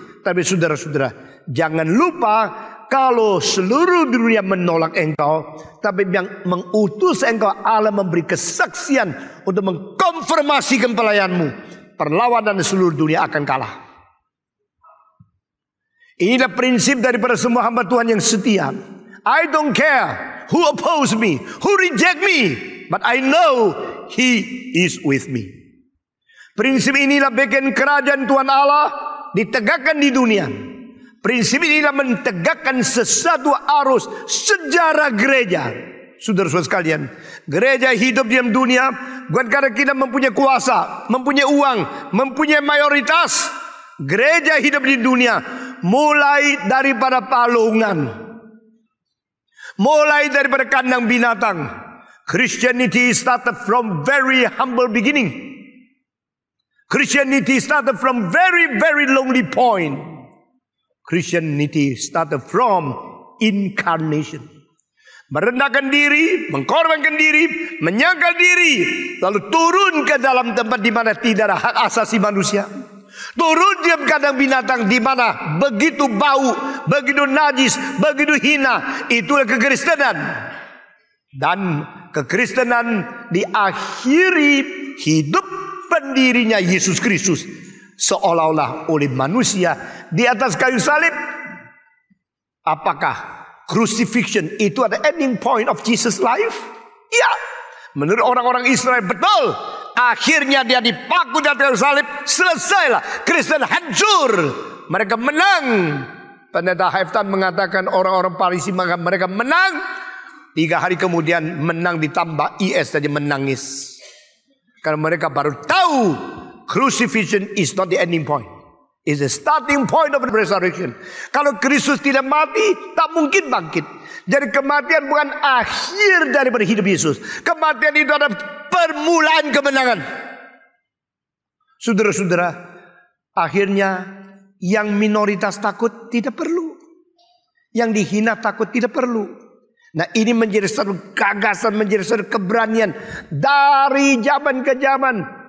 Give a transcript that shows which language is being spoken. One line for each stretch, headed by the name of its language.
Indonesian: Tapi saudara-saudara, jangan lupa kalau seluruh dunia menolak engkau, tapi yang mengutus engkau Allah memberi kesaksian untuk mengkonfirmasikan pelayanmu, perlawanan seluruh dunia akan kalah. Inilah prinsip daripada semua hamba Tuhan yang setia.
English: I don't care who oppose me, who reject me, but I know He is with me.
Indonesian: Prinsip inilah bikin kerajaan Tuhan Allah ditegakkan di dunia. Prinsip inilah mentegakkan sesuatu arus sejarah gereja. Saudara-saudara sekalian, gereja hidup di dalam dunia bukan karena kita mempunyai kuasa, mempunyai uang, mempunyai mayoritas. Gereja hidup di dunia mulai daripada palungan, mulai daripada kandang binatang.
English: Christianity started from very humble beginning. Christianity started from very, very lonely point. Christianity started from incarnation.
Indonesian: Merendahkan diri, mengkorbankan diri, menyangkal diri, lalu turun ke dalam tempat di mana tidak ada hak asasi manusia. Turun di kandang binatang di mana begitu bau, begitu najis, begitu hina. Itulah kekristenan. Dan kekristenan diakhiri hidup pendirinya Yesus Kristus seolah-olah oleh manusia di atas kayu salib. Apakah
English: crucifixion
Indonesian: itu ada
English: ending point of Jesus life?
Indonesian: Ya, menurut orang-orang Israel betul. Akhirnya dia dipaku di atas kayu salib, selesailah. Kristen hancur, mereka menang. Pendeta Haiftan mengatakan orang-orang Parisi mereka menang. 3 hari kemudian menang ditambah IS saja menangis. Karena mereka baru tahu
English: crucifixion is not the ending point. It's the starting point of the resurrection.
Indonesian: Kalau Kristus tidak mati, tak mungkin bangkit. Jadi kematian bukan akhir daripada hidup Yesus. Kematian itu adalah permulaan kemenangan. Saudara-saudara, akhirnya yang minoritas takut tidak perlu. Yang dihina takut tidak perlu. Nah, ini menjadi satu gagasan, menjadi satu keberanian dari zaman ke zaman.